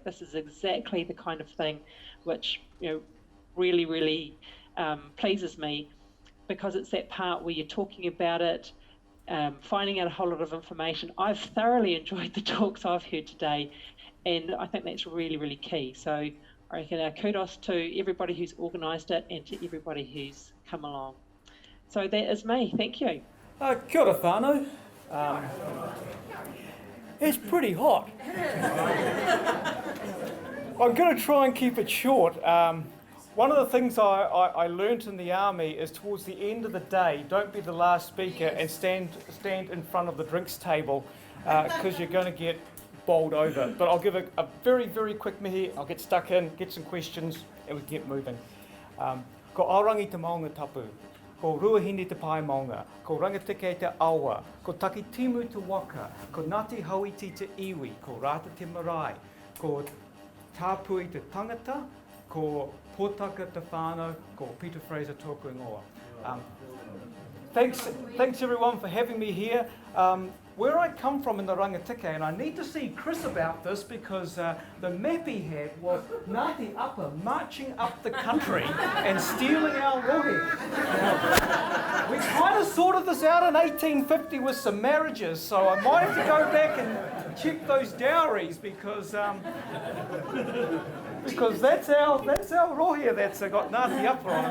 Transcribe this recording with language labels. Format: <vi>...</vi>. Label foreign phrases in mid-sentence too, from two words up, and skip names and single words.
<en>This is exactly the kind of thing which really, really pleases me, because it's that part where you're talking about it, finding out a whole lot of information. I've thoroughly enjoyed the talks I've heard today, and I think that's really, really key. So I reckon kudos to everybody who's organised it and to everybody who's come along. So that is me. Thank you.</en> <mi>Kia ora whānau.</mi> <en>It's pretty hot. I'm going to try and keep it short. One of the things I learnt in the army is towards the end of the day, don't be the last speaker and stand in front of the drinks table, because you're going to get bowled over. But I'll give a very, very quick mihi. I'll get stuck in, get some questions, and we can get moving.</en> <mi>Ko aorangi te maunga tapu. Ko ruahine te pai maunga, ko rangatike te awa, ko taki timu te waka, ko Tairāwhiti te iwi, ko rata te marae, ko tāpui te tangata, ko pōtaka te whānau, ko Peter Fraser tōku ingoa.</mi> <en>Thanks everyone for having me here. Where I come from in the Rangatike, and I need to see Chris about this, because the map he had was Ngāti Apa marching up the country and stealing our rohe. We kind of sorted this out in 1850 with some marriages, so I might have to go back and check those dowries, because that's our rohe that's got Ngāti Apa on it.</en>